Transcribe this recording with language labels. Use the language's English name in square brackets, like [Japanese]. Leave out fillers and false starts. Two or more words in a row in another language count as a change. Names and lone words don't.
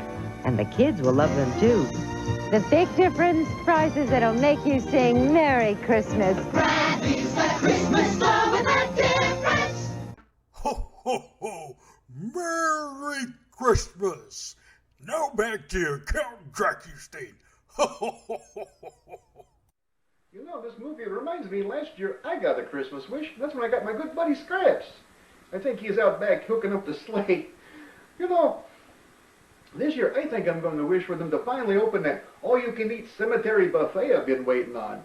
[English] And the kids will love them too. The big difference? Prices that'll make you sing Merry Christmas. Bradley's the Christmas store with a difference. Ho, ho, ho! Merry Christmas! Now back to Count dracustein. Ho, ho, ho, ho, ho, ho. You know, this movie reminds me, last year I got a Christmas wish. That's when I got my good buddy Scraps. I think he's out back hooking up the sleigh. You know, this year I think I'm going to wish for them to finally open that all-you-can-eat cemetery buffet I've been waiting on.